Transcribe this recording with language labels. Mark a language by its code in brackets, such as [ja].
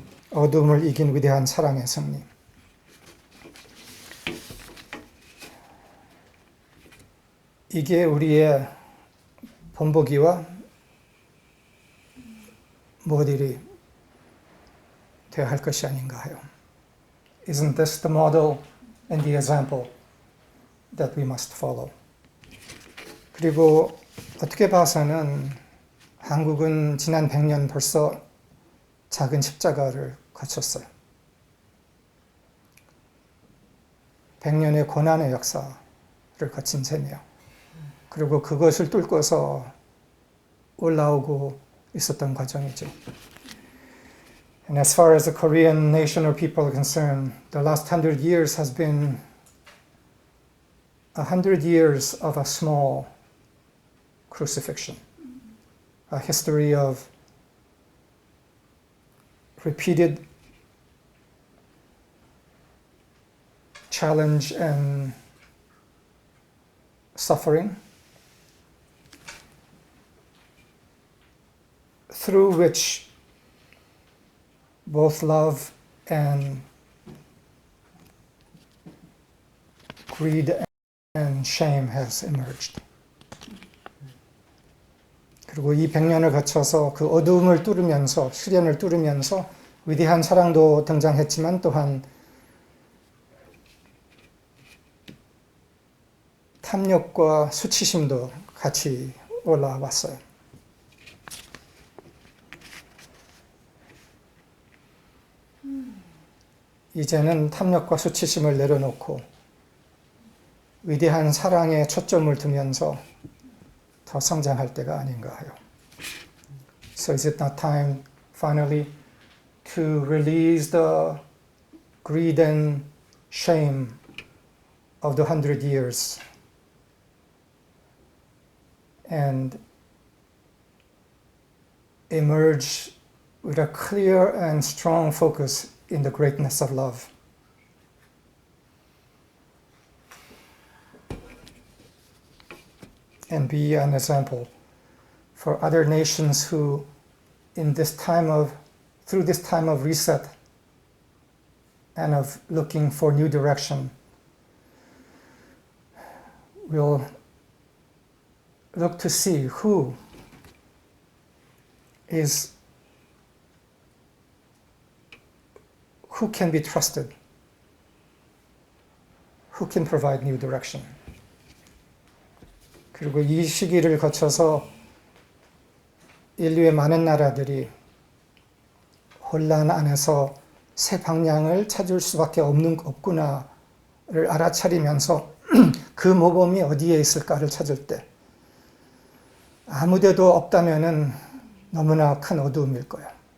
[ko] 어둠을 이긴 위대한 사랑의 승리. 이게 우리의 본보기와 모델이 되어야 할 것이 아닌가 해요. [en] Isn't this the model and the example that we must follow? [ko] 그리고 어떻게 봐서는 한국은 지난 100년 벌써 작은 십자가를 거쳤어요. 100년의 고난의 역사를 거친 셈이에요. 그리고 그것을 뚫고서 올라오고 있었던 과정이죠. [en] And as far as the Korean nation or people are concerned, the last 100 years has been 100 years of a small crucifixion, a history of repeated challenge and suffering, through which both love and greed and shame has emerged. [ko] 그리고 이 100년을 거쳐서 그 어두움을 뚫으면서, 시련을 뚫으면서 위대한 사랑도 등장했지만 또한 탐욕과 수치심도 같이 올라왔어요. 이제는 탐욕과 수치심을 내려놓고 위대한 사랑에 초점을 두면서 더 성장할 때가 아닌가 해요. [en] So is it not time finally to release the greed and shame of the 100 years and emerge with a clear and strong focus in the greatness of love? And be an example for other nations who, through this time of reset and of looking for new direction, will look to see who can be trusted, who can provide new direction. [ko] 그리고 이 시기를 거쳐서 인류의 많은 나라들이 혼란 안에서 새 방향을 찾을 수밖에 없구나를 알아차리면서 그 모범이 어디에 있을까를 찾을 때 아무데도 없다면은 너무나 큰 어두움일 거예요.